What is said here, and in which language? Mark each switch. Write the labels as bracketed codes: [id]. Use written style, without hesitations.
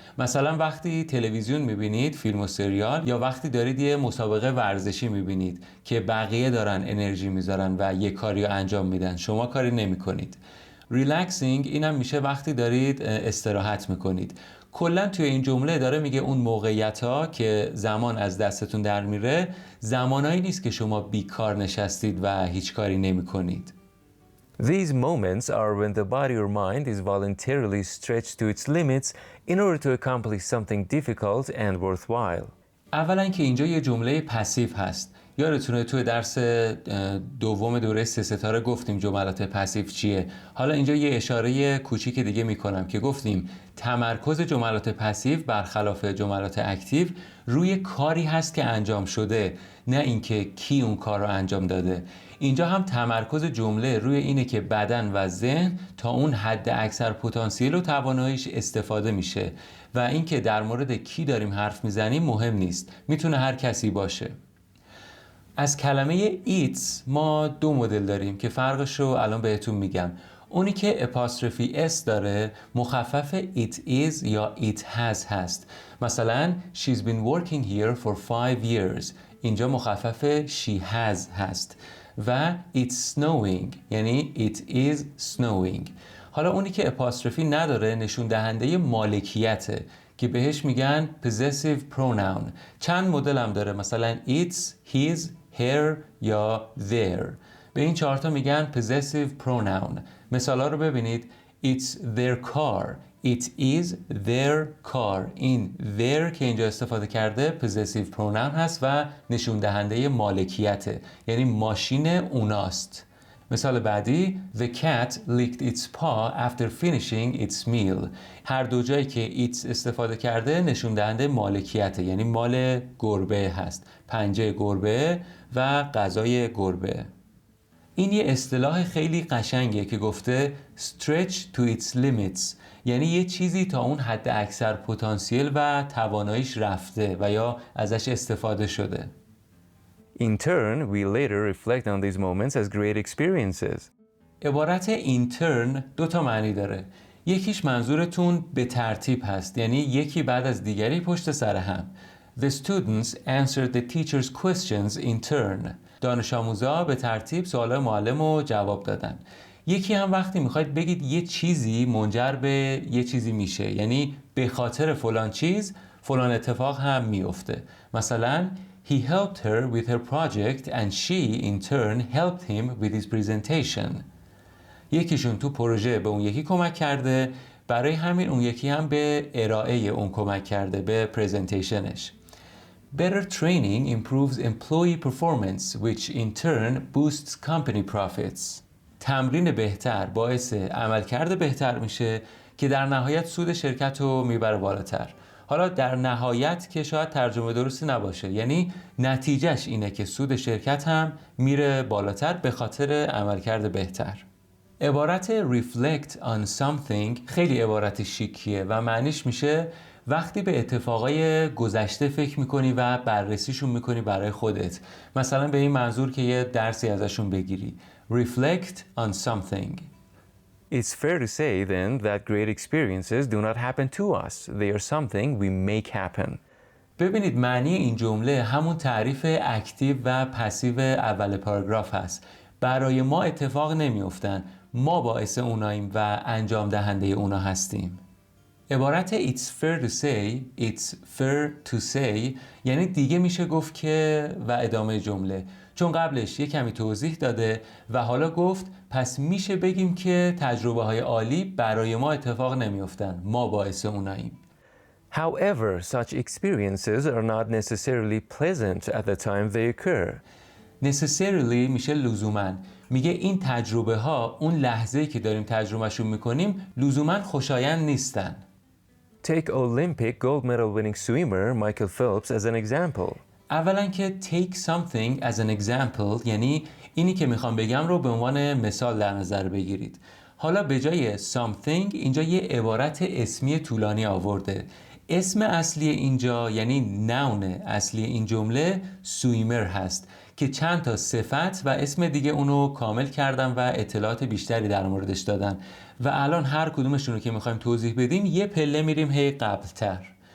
[fa] مثلا وقتی تلویزیون میبینید، فیلم و سریال، یا وقتی دارید یه مسابقه ورزشی میبینید که بقیه دارن انرژی میذارن و یه کاریو انجام میدن، شما کاری نمیکنید. ریلکسینگ اینم میشه وقتی دارید استراحت میکنید. کلا توی این جمله داره میگه اون موقعیت ها که زمان از دستتون در میره، زمانایی نیست که شما بیکار نشستید و هیچ کاری نمیکنید. [en] These moments are when the body or mind is voluntarily stretched to its limits in order to accomplish something difficult and worthwhile. [fa] اولا که اینجا یه جمله پسیو هست. یادتونه توی درس دوم دوره 3 ستاره گفتیم جملات پسیو چیه. حالا اینجا یه اشاره کوچیک دیگه میکنم که گفتیم تمرکز جملات پسیو برخلاف جملات اکتیو روی کاری هست که انجام شده، نه اینکه کی اون کار رو انجام داده. اینجا هم تمرکز جمله روی اینه که بدن و ذهن تا اون حد اکثر پتانسیل و تواناییش استفاده میشه و اینکه در مورد کی داریم حرف میزنیم مهم نیست، میتونه هر کسی باشه. از کلمه eats ما دو مدل داریم که فرقش رو الان بهتون میگم. اونی که اپاستروفی اس داره مخفف [en] it is [fa] یا [en] it has [fa] هست. مثلا [en] she's been working here for 5 years. [fa] اینجا مخفف she has هست. [en] و it's snowing [fa] یعنی [en] it is snowing. [fa] حالا اونی که اپاستروفی نداره نشون دهنده مالکیته که بهش میگن possessive pronoun. چند مدل هم داره، مثلا it's, his, her یا their. به این چهارتا میگن possessive pronoun. مثالا رو ببینید. [en] It's their car. It is their car. [fa] این their که اینجا استفاده کرده possessive pronoun هست و نشون دهنده مالکیته، یعنی ماشین اوناست. مثال بعدی [en] The cat licked its paw after finishing its meal. [fa] هر دو جایی که it's استفاده کرده نشون دهنده مالکیته، یعنی مال گربه هست، پنجه گربه و غذای گربه. این یه اصطلاح خیلی قشنگه که گفته [en] stretch to its limits، [fa] یعنی یه چیزی تا اون حد اکثر پتانسیل و تواناییش رفته و یا ازش استفاده شده. [en] In turn, we later reflect on these moments as great experiences. [fa] عبارت in turn دو تا معنی داره. یکیش منظورتون به ترتیب هست، یعنی یکی بعد از دیگری پشت سر هم. [en] The students answered the teacher's questions in turn. [fa] دانش آموزا به ترتیب سوال معلم رو جواب دادن. یکی هم وقتی میخواید بگید یه چیزی منجر به یه چیزی میشه، یعنی به خاطر فلان چیز فلان اتفاق هم میفته. مثلا [en] He helped her with her project and she in turn helped him with his presentation. [fa] یکیشون تو پروژه به اون یکی کمک کرده، برای همین اون یکی هم به ارائه اون کمک کرده، به پرزنتیشنش. [en] Better training improves employee performance which in turn boosts company profits. [fa] تمرین بهتر باعث عملکرد بهتر میشه که در نهایت سود شرکت رو میبره بالاتر. حالا در نهایت که شاید ترجمه درستی نباشه، یعنی نتیجهش اینه که سود شرکت هم میره بالاتر به خاطر عملکرد بهتر. عبارت reflect on something خیلی عبارت شیکیه و معنیش میشه وقتی به اتفاقای گذشته فکر میکنی و بررسیشون میکنی برای خودت. مثلا به این منظور که یه درسی ازشون بگیری. [en] Reflect on something. It's fair to say then that great experiences do not happen to us. They are something we make happen. [fa] ببینید معنی این جمله همون تعریف اکتیو و پسیو اول پاراگراف هست. برای ما اتفاق نمیافتن، ما باعث اوناییم و انجام دهنده اونا هستیم. عبارت [en] it's fair to say, it's fair to say [fa] یعنی دیگه میشه گفت که و ادامه جمله، چون قبلش یه کمی توضیح داده و حالا گفت پس میشه بگیم که تجربه های عالی برای ما اتفاق نمیافتن، ما باعث اوناییم. [en] However, such experiences are not necessarily pleasant at the time they occur. [fa] necessarily میشه لزوماً. میگه این تجربه ها اون لحظه‌ای که داریم تجربهشون میکنیم لزوماً خوشایند نیستن. [en] Take Olympic gold medal winning swimmer Michael Phelps as an example. [fa] اولا که [en] take something as an example [fa] یعنی اینی که میخوام بگم رو به عنوان مثال در نظر بگیرید. حالا به جای something اینجا یه عبارت اسمی طولانی آورده. اسم اصلی اینجا یعنی noun اصلی این جمله سویمر هست که چند تا صفت و اسم دیگه اونو کامل کردن و اطلاعات بیشتری در موردش دادن و الان هر کدومشون رو که میخوایم توضیح بدیم یه پله میریم هی قبلتر.